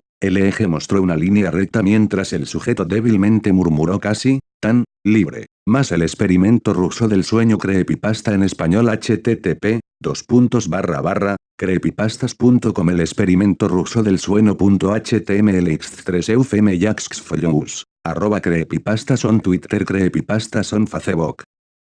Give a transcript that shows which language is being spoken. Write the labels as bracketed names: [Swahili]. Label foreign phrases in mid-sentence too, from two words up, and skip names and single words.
[Spanish] El eje mostró una línea recta mientras el sujeto débilmente murmuró casi, tan, libre. Más el experimento ruso del sueño. Creepypasta en español. http://creepypastas.com. El experimento ruso del sueño.html x3 eufeme @creepypastas on Twitter. [English] Creepypastas on Facebook.